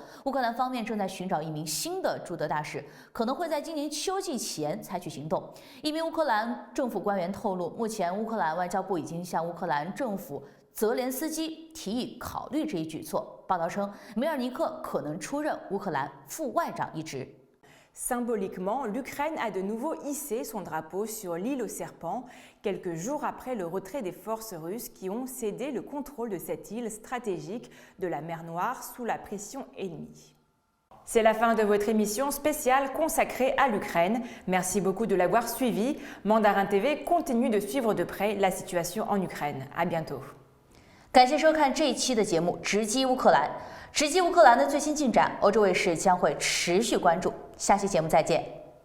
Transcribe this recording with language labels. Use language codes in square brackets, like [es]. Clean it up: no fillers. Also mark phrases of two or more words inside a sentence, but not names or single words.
[zh] 乌克兰方面正在寻找一名新的驻德大使，可能会在今年秋季前采取行动。一名乌克兰政府官员透露，目前乌克兰外交部已经向乌克兰政府泽连斯基提议考虑这一举措。报道称，梅尔尼克可能出任乌克兰副外长一职。 [fr] Symboliquement, l'Ukraine a de nouveau hissé son drapeau sur l'île aux serpents, quelques jours après le retrait des forces russes qui ont cédé le contrôle de cette île stratégique de la mer Noire sous la pression ennemie. C'est la fin de votre émission spéciale consacrée à l'Ukraine. Merci beaucoup de l'avoir suivi. Mandarin TV continue de suivre de près la situation en Ukraine. À bientôt. [zh] 感谢收看这一期的节目《直击乌克兰》。直击乌克兰的最新进展，欧洲卫视将会持续关注。下期节目再见。